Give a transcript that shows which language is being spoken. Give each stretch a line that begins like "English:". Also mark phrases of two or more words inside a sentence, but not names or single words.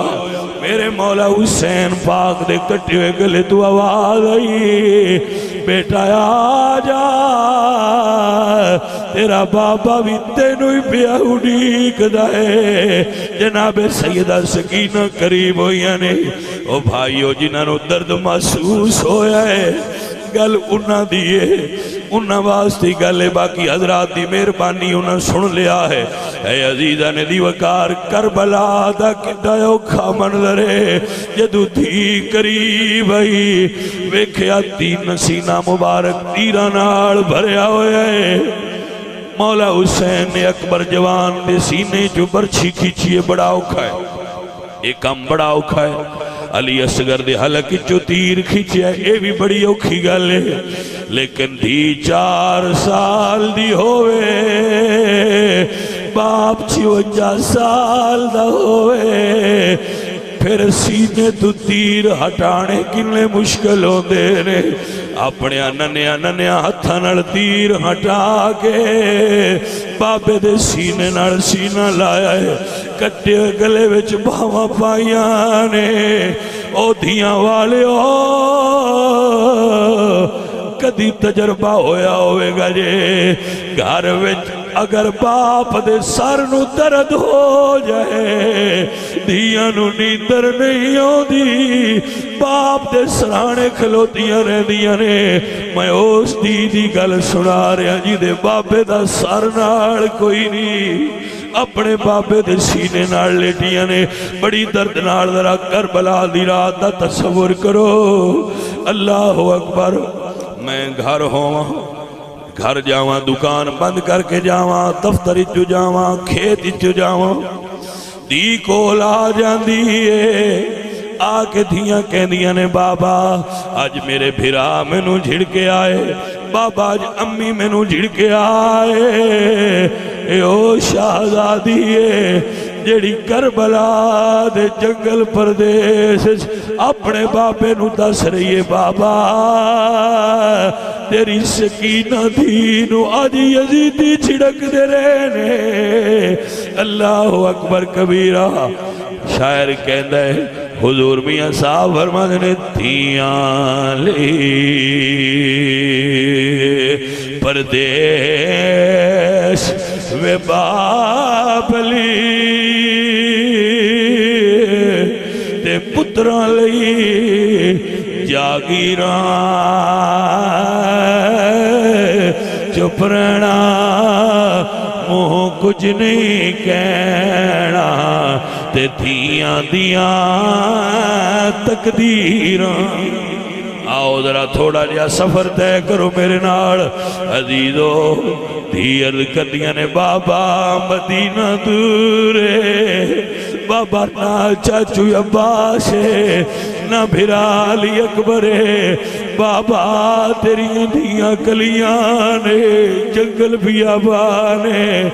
Punjabi: میرے مولا حسین پاک دے کٹے ہوئے گلے تو آواز آئی، بیٹا آجا تیرا بابا بھی تینو ہی پیا اڑیک دائے۔ جناب سیدہ سکینہ قریب ہوئی نے، او بھائیو جنہاں نو درد محسوس ہویا ہے، گل انہاں دیئے انہاں واسطے گل ہے، باقی حضرات دی مہربانی انہاں سن لیا ہے۔ اے عزیزاں نے دی وقار کربلا دا کڈا اوکھا منظر ہے، جدو دھی قریب آئی ویکھیا تین سینہ مبارک تیراں نال بھریا ہویا ہے۔ مولا حسین نے اکبر جوان دے سینے جو برچھی کھینچیے، بڑا اوکھا ہے، ایک کام بڑا اوکھا ہے۔ علی اصغر دے حلق جو تیر کھینچیا اے بھی بڑی اوکھی گل ہے، لیکن دھی 4 سال دی ہوئے، باپ 56 سال دا ہوئے، پھر سینے تو تیر ہٹانے کنے مشکل ہو دے رہے، اپنے اننیا ہتھاں نال تیر ہٹا کے بابے دے سینے نال سینہ لایا ہے، کٹے گلے وچ بھاواں پائیاں نے۔ او دھیاں والے کدی تجربہ ہویا ہوئے گا جے گھر وچ اگر باپ دے سر نو درد ہو جائے دھیاں نو نیندر نہیں آندی، باپ دے سرانے کھلوتیاں رہندیاں نے۔ میں اس دی گل سنا رہا جی دے بابے دا سر نال کوئی نہیں، اپنے بابے دے سینے نال لیٹیاں نے۔ بڑی درد نال ذرا کربلا دی رات دا تصور کرو۔
Arabic: اللہ اکبر۔
Punjabi: میں گھر ہوں، گھر جاواں، دکان بند کر کے جاواں، دفتر جو جاواں، کھیت جو جاواں، دی کول آ جاندی ہے، آ کے دھیاں کہندیاں نے بابا آج میرے بھرا مینوں جھڑکے آئے، بابا آج امی مینوں جھڑکے آئے۔ اے او شہزادی ہے جیڑی کربلا دے جنگل پردیس اپنے بابے نو دس رہی ہے، بابا تیری سکینہ دینو آج یزیدی چھڑک دے رہنے۔
Arabic: اللہ اکبر کبیرہ۔
Punjabi: شاعر کہندہ ہے حضور میاں صاحب فرماتے نے دھیاں لے پردیس وے باپ لی تے پتران لئی جاگیراں چپ رہنا منہ کچھ نہیں کہنا تے دھیاں دیاں تقدیراں۔ آؤ ذرا تھوڑا جا سفر طے کرو میرے نال عزیزو۔ دھی عرض کردیاں نے بابا مدینہ دور ہے، بابا نہ چاچو عباس ہے، نہ بھرا علی اکبر ہے، بابا تیری دھیاں کلیاں نے، جنگل بھی آبان ہے۔